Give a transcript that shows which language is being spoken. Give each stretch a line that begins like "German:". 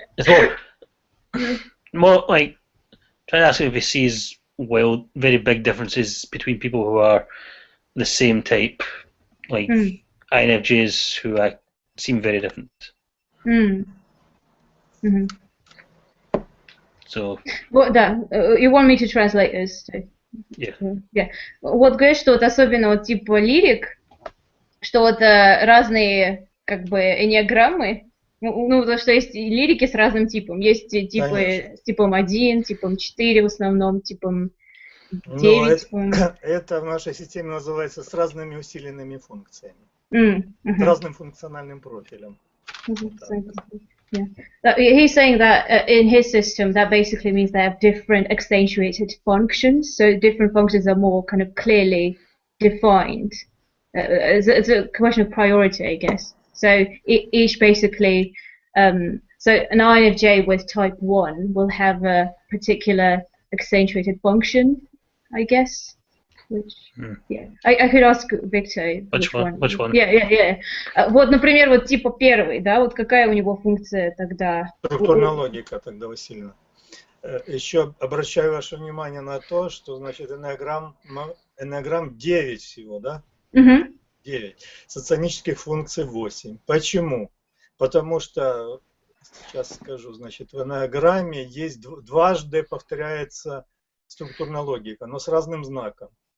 English: It's more like trying to ask if he sees very big differences between people who are the same type, like INFJs who seem very different. So.
Russian: Вот, да,
English: you want me to translate this? Yeah.
Russian: Вот говорит, что вот особенно вот типа лирик, что вот разные как бы энneаграммы, ну то что есть лирики с разным типом, есть типы с типом 1, типом 4 в основном, типом 9. Это в нашей системе называется с разными усиленными функциями, с разным функциональным профилем.
English: Yeah. He's saying that in his system, that basically means they have different accentuated functions. So different functions are more kind of clearly defined. It's a question of priority, I guess. So each basically, so an INFJ with type 1 will have a particular accentuated function, I guess. Which, yeah, I could ask Victor. Which one? Yeah.
Russian: Вот, например, вот типа 1, да, вот какая у него функция тогда? Структурная логика тогда усилена. Еще обращаю ваше внимание на то, что, значит, энneagram 9 всего, да? 9. Соционических функций 8. Почему? Потому что, сейчас скажу, значит, в энneagramме есть дважды повторяется структурная логика, но с разным знаком.